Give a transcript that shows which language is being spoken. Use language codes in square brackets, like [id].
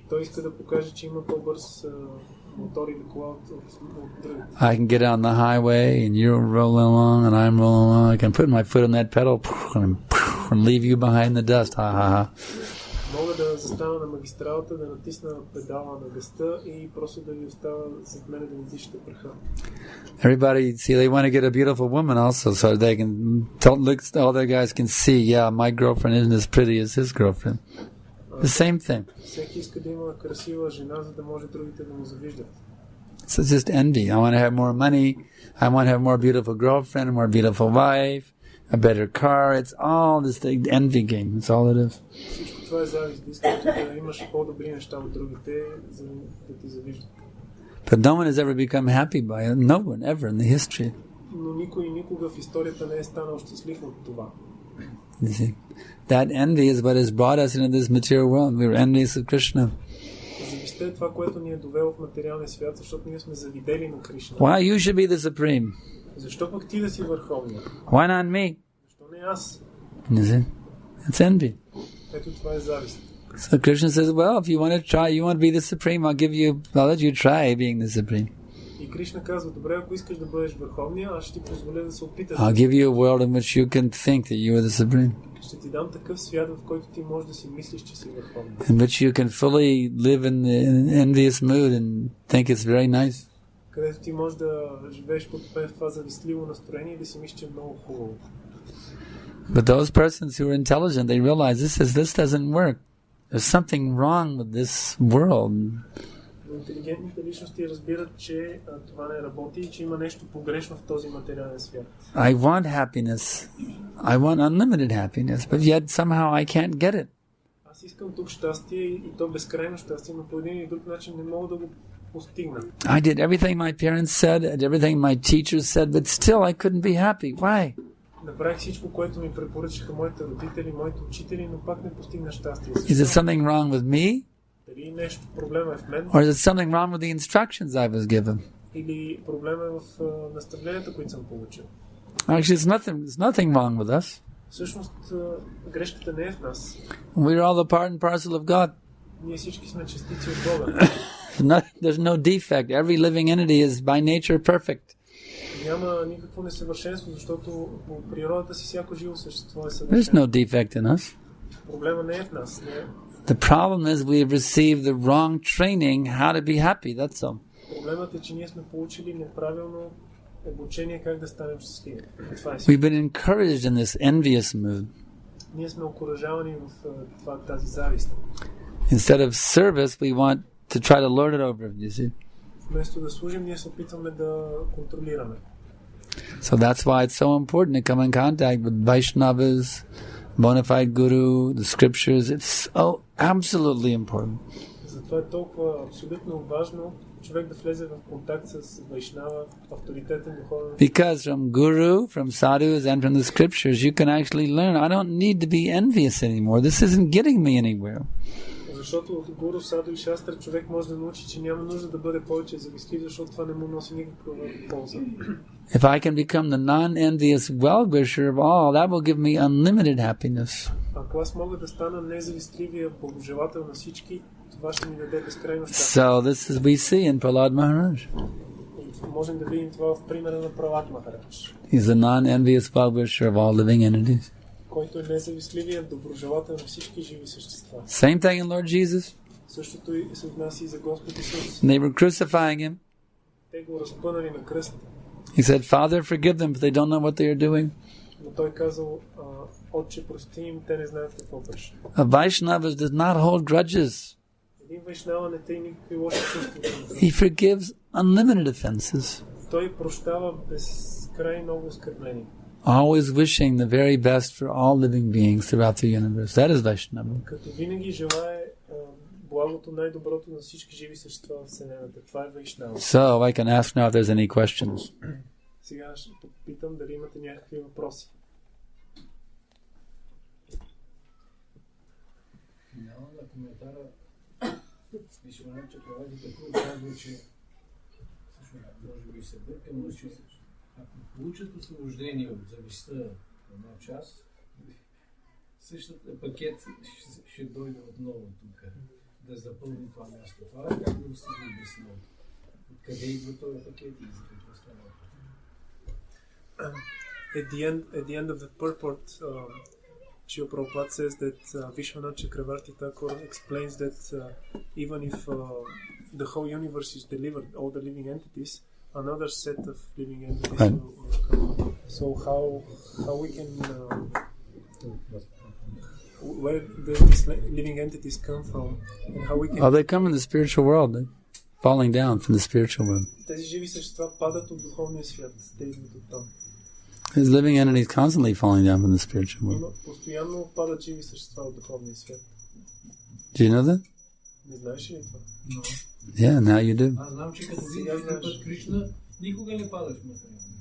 [bg] Той иска да покаже, че има по-бърз мотор или кола от другите. [en] I can get on the highway and you're rolling along and I'm rolling along. I can put my foot on that pedal and leave you behind the dust. Ha ha ha. [bg] Мога да застана на магистралата, да натисна педала на гъста и просто да ви остава зад мене да ми дишате праха. [en] Everybody, see, they want to get a beautiful woman also, so they can look. All their guys can see. Yeah, my girlfriend isn't as pretty as his girlfriend. The same thing. [bg] Всеки иска да има красива жена, за да може другите да му завиждат. [en] So it's just envy. I want to have more money. I want to have more beautiful girlfriend, a more beautiful wife, a better car. It's all this envy game. That's all it is. [bg] Всичко това е завист. Искаш да имаш по-добри неща от другите, за да ти завиждат. [en] But no one has ever become happy by it. No one ever in the history. [bg] Но никой никога в историята не е станал щастлив от това. [en] You see, that envy is what has brought us into this material world. We were envious of Krishna. [bg] Завистта е това, което ни е довело в материалния свят, защото ние сме завидели на Кришна. [en] Why you should be the supreme? [bg] Защо пък ти да си върховният? [en] Why not me? [bg] Защо не аз? [en] You see, it's envy. [bg] Ето това е завист. [en] So Krishna says, well, if you want to try, you want to be the supreme, I'll let you try being the supreme. [bg] И Кришна казва, добре, ако искаш да бъдеш върховния, аз ще ти позволя да се опиташ. [en] I'll give you a world in which you can think that you are the supreme. [bg] Ще ти дам такъв свят, в който ти можеш да си мислиш, че си върховен. [en] In which you can fully live in the envious mood and think it's very nice. [bg] Където ти можеш да живееш потопен в това завистливо настроение и да си мислиш, че е много хубаво. [en] But those persons who are intelligent, they realize this doesn't work. There's something wrong with this world. [bg] Интелигентните личности разбират, че това не работи и че има нещо погрешно в този материален свят. [en] I want happiness. I want unlimited happiness, but yet somehow I can't get it. [bg] Аз искам тук щастие и то безкрайно щастие, но по един или друг начин не мога да го постигна. [en] I did everything my parents said, and everything my teachers said, but still I couldn't be happy. Why? [bg] Направих всичко, което ми препоръчаха моите родители, моите учители, но пак не постигна щастие. [en] Is it something wrong with me? [bg] Дали нещо проблема е в мен? [en] Or is it something wrong with the instructions I was given? [bg] Или проблема е в наставленията, които съм получил? [en] Actually, it's nothing wrong with us. [bg] Всъщност, грешката не е в нас. [en] We're all the part and parcel of God. [bg] Ние всички сме частици от Бога. [en] There's no defect. Every living entity is by nature perfect. [bg] Няма никакво несъвършенство, защото по природата си всяко живо същество е [en] There's [bg] съвършено. [en] no defect in us. [bg] Проблема не е в нас. Не е. [en] The problem is we have received the wrong training how to be happy. That's all. [bg] Проблемът е, че ние сме получили неправилно обучение как да станем щастливи. Това е. [en] We've been encouraged in this envious mood. [bg] Ние сме окуражавани в тази завист. [en] Instead of service, we want to try to lord it over. You see. [bg] Вместо да служим, ние се опитваме да контролираме. [en] So that's why it's so important to come in contact with Vaishnavas, bona fide guru, the scriptures. It's absolutely important. [bg] Затова е толкова абсолютно важно човек да влезе в контакт с Вайшнава, авторитетен духовен. [en] Because from guru, from sadhus, and from the scriptures, you can actually learn. I don't need to be envious anymore. This isn't getting me anywhere. [bg] Защото от гуру, саду и шастра човек може да научи, че няма нужда да бъде повече завистлив, защото това не му носи никаква полза. [en] If I can become the non-envious well-wisher of all, that will give me unlimited happiness. [bg] Ако аз мога да стана независтливия благожелател на всички, това ще ми даде безкрайно щастие. [en] So this is we see in Prahlad Maharaj. [bg] Можем да видим това в примера на Пралад Махарадж. [en] He's a non-envious well-wisher of all living entities. [bg] Който е независтливия доброжелател на всички живи същества. [en] Same thing in Lord Jesus. [bg] Същото и се отнася и за Господ Исус. [en] They were crucifying him. [bg] Те го разпънали на кръст. [en] He said, Father, forgive them, for they don't know what they are doing. [bg] Но той казал, Отче, прости им, те не знаят какво вършат. [en] A Vaishnava does not hold grudges. [bg] Един вайшнава не тъй никакви лоши чувства. [en] He forgives unlimited offenses. [bg] Той прощава безкрай много оскърбления. [en] Always wishing the very best for all living beings throughout the universe. That is Vaishnava. [bg] Като винаги желае благото, най-доброто на всички живи същества в Вселената. Това е Вайшнава. [en] So I can ask now if there's any questions. [bg] Сега ще попитам дали имате някакви въпроси. Няма на коментара Вишванат Чакраварти Такур казва, че може би се бъркам, но ако получат освобождение от завистта една част, същата пакет ще дойде отново тук, да запълни това място. Това е как да се обясня. Откъде идва този пакет и за какво става? [en] At the end of the purport, Srila Prabhupada says that Vishwanath Chakravarti Thakur explains that even if the whole universe is delivered, all the living entities, another set of living entities will come. So how we can where these living entities come from and how we can... Oh, they come in the spiritual world. They're falling down from the spiritual world. [bg] Тези живи същества падат от духовния свят. Те идват от там. [en] There's living entities constantly falling down from the spiritual world. [bg] Постоянно падат живи същества от духовния свят. [en] Do you know that? [bg] Не знаеш ли това? [en] Yeah, now you do. [bg] Аз знам, че като видиш път Кришна, никога не падаш в материално.